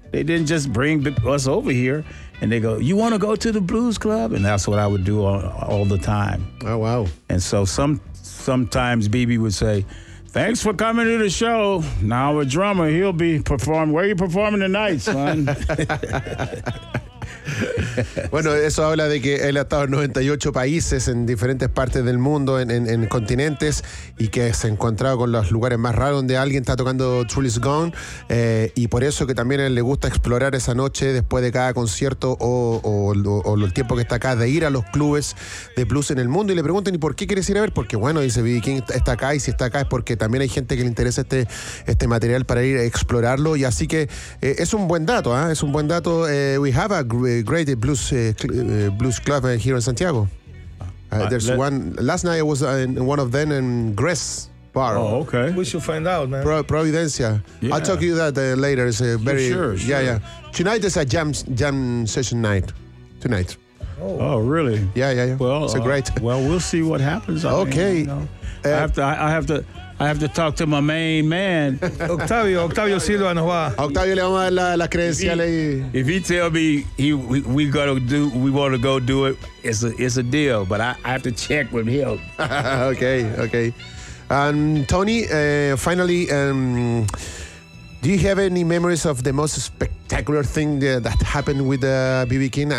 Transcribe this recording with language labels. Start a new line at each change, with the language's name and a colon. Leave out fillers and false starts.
English: They didn't just bring us over here. And they go, you want to go to the blues club? And that's what I would do all the time. Oh, wow. And so sometimes BB would say, thanks for coming to the show. Now a drummer, he'll be performing. Where are you performing tonight, son?
Spanish: Bueno, eso habla de que él ha estado en 98 países, en diferentes partes del mundo, en continentes, y que se ha encontrado con los lugares más raros donde alguien está tocando Truly's Gone, y por eso que también a él le gusta explorar esa noche después de cada concierto o el tiempo que está acá, de ir a los clubes de blues en el mundo. Y le preguntan, ¿y por qué quieres ir a ver? Porque bueno, dice B.B. King, está acá, y si está acá es porque también hay gente que le interesa este material para ir a explorarlo. Y así que es un buen dato, es un buen dato.
English: We have a great blues club here in Santiago. Last night I was in one of them in Gress Bar. Oh, okay. We should find out, man. Providencia. Yeah. I'll talk to you that later. It's a very sure. Yeah, yeah. Tonight is a jam session night. Tonight. Oh. Oh, really? Yeah, yeah, yeah. Well, it's a great. Well, we'll see what happens. Okay. I have to talk to my main man.
Spanish: Octavio Silva nos va. Octavio le vamos a dar la credencial ahí.
English: If he tell me we want to go do it, it's a deal, but I have to check with him. Okay. And Tony, finally, do you have any memories of the most spectacular thing that happened with BB King?